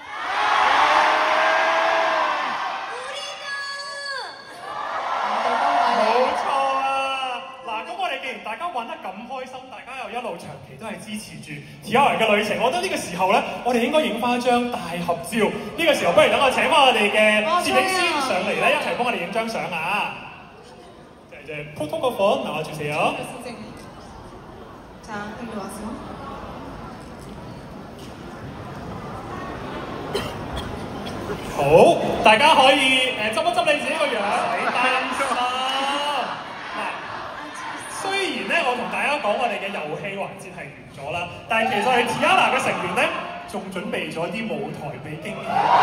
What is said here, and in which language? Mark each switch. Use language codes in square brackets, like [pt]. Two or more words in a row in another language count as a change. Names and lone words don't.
[yue] 大家玩得咁開心，大家又一路長期都係支持住 Tiara 嘅旅程，我覺得呢個時候咧，我哋應該影翻張大合照。呢個時候不如等我請翻我哋嘅攝影師上嚟咧，一齊幫我哋影張相啊！ [ko] 포토그래퍼 나와주세요. 자, 여기 와서. [yue] 好，大家可以執一執你自己個樣，你擔心。嗱，雖然咧我同大家講我哋嘅遊戲環節係完咗啦，但係其實我哋 Tiara 嘅成員咧，仲準備咗啲舞台俾經驗。